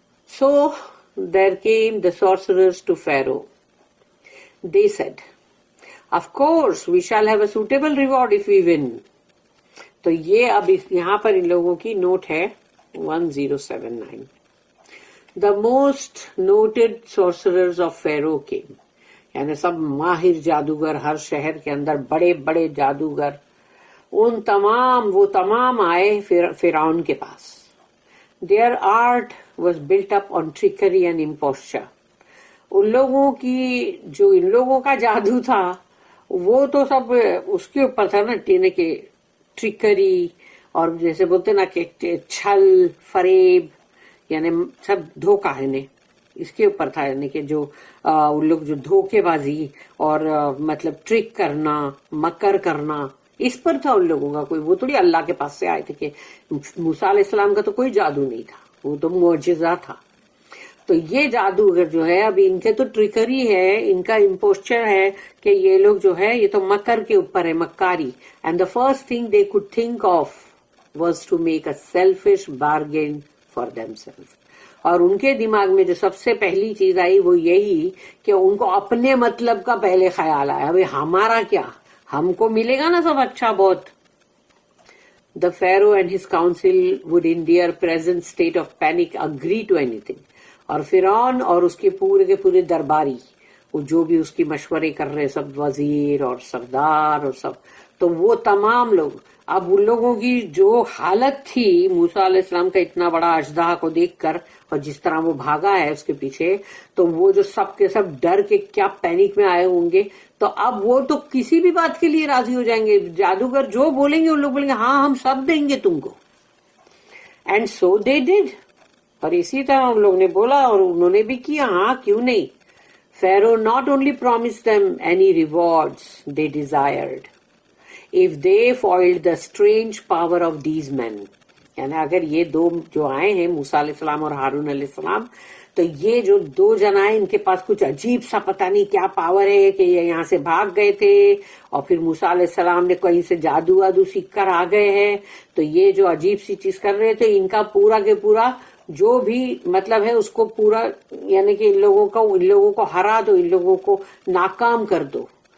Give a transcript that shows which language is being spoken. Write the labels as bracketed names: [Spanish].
[English] So there came the sorcerers to Pharaoh. They said, of course we shall have a suitable reward if we win. [Hindi] तो ये अब यहाँ पर इन लोगों की नोट है 1079. [English] The most noted sorcerers of Pharaoh came. [Hindi] यानी सब माहिर जादूगर, हर शहर के अंदर बड़े बड़े जादूगर, वो तमाम आए फिरौन के पास. [English] Their art was built up on trickery and imposture. [Hindi] उन लोगों की, जो इन लोगों का जादू था, वो तो सब उसके ऊपर था ना, के ट्रिकरी, और जैसे बोलते ना कि छल फरेब, यानी सब धोखा है ने, इसके ऊपर था. यानी कि जो उन लोग जो धोखेबाजी और मतलब ट्रिक करना, मकर करना, इस पर था उन लोगों का. कोई वो थोड़ी अल्लाह के पास से आए थे कि मूसा अलैहिस्सलाम का तो कोई जादू नहीं था, वो तो मुअजिजा था. तो ये जादूगर जो है, अभी इनके तो ट्रिकरी है, इनका इम्पोस्चर है कि ये लोग जो है ये तो मकर के ऊपर है, मक्कारी. [English] And the first thing they could think of was to make a selfish bargain for themselves. [Hindi] और उनके दिमाग में जो सबसे पहली चीज आई वो यही कि उनको अपने मतलब का पहले ख्याल आया, अभी हमारा क्या, हमको मिलेगा ना सब अच्छा बहुत. [English] The Pharaoh and his council would in their present state of panic agree to anything. [Hindi] और फिरौन और उसके पूरे के पूरे दरबारी, वो जो भी उसकी मशवरे कर रहे सब वजीर और सरदार और सब, तो वो तमाम लोग, अब उन लोगों की जो हालत थी मूसा अलैहिस्सलाम का इतना बड़ा अजदहा को देखकर, और जिस तरह वो भागा है उसके पीछे, तो वो जो सब के सब डर के क्या पैनिक में आए होंगे. तो अब वो तो किसी भी बात के लिए राजी हो जाएंगे. जादूगर जो बोलेंगे उन लोग बोलेंगे हाँ हम सब देंगे तुमको. [English] And so they did. [Hindi] और इसी तरह उन लोग ने बोला और उन्होंने भी किया, हाँ क्यों नहीं. [English] Pharaoh not only promised them any rewards they desired if they foiled the strange power of these men. [Hindi] यानी अगर ये दो जो आए हैं मूसा अलैहिस्सलाम और हारून अलैहिस्सलाम, तो ये जो दो जन आए इनके पास कुछ अजीब सा पता नहीं क्या पावर है कि ये यहाँ से भाग गए थे और फिर मूसा अलैहिस्सलाम ने कहीं से जादू वादू सीख कर आ गए हैं, तो ये जो अजीब सी चीज कर रहे थे इनका पूरा के पूरा जो भी मतलब है उसको पूरा यानी कि इन लोगों को हरा दो, इन लोगों को नाकाम कर दो.